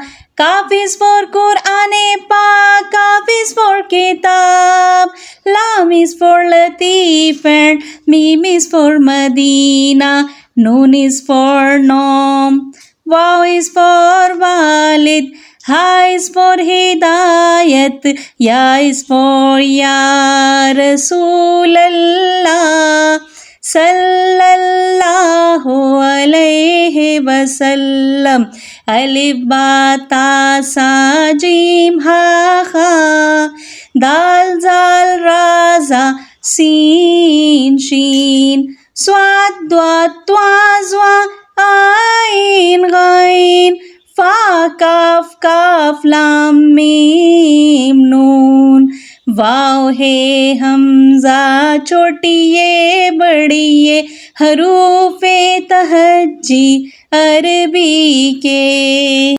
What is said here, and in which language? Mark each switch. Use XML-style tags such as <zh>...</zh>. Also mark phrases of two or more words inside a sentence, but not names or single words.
<en>Qaaf is for Quran-e-Pak, Kaaf is for Kitab, Laam is for Latif, and Meem is for Medina, Noon is for Nom, Waoo is for Walid, Ha is for Hidayat, Ya is for</en> <ar>يا رسول الله, صلى الله عليه وسلم. ألف با تا ثا جيم حا خا دال ذال را زا شين شين صاد ضاد طا ظا عين غين فا قاف قاف لام ميم نون.</ar> <ur>واؤ ہے ہمزہ چھوٹی یے بڑی یے حروف تہجی عربی کے.</ur>